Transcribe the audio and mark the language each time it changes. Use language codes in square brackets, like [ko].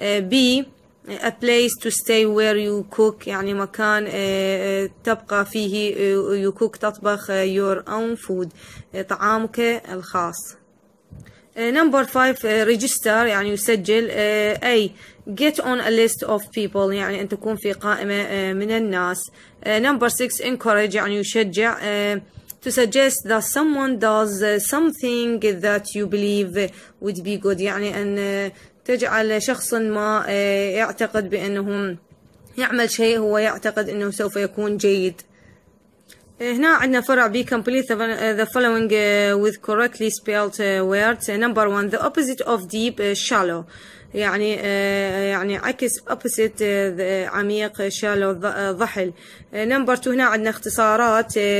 [en] B a place to stay where you cook [ar] يعني مكان تبقى فيه [en] you cook تطبخ your own food [ar] طعامك الخاص. [en] Number 5 register يعني يسجل. A get on a list of people [ar] يعني أن تكون في قائمة من الناس. [en] Number 6 encourage يعني يشجع. To suggest that someone does something that you believe would be good [ar] يعني أن تجعل شخص ما يعتقد بأنه يعمل شيء هو يعتقد أنه سوف يكون جيد. هنا عندنا فرع [en] B complete the following with correctly spelled words. Number 1 the opposite of deep shallow يعني عكس opposite عميق shallow ضحل. [ar] Number 2 هنا عندنا اختصارات.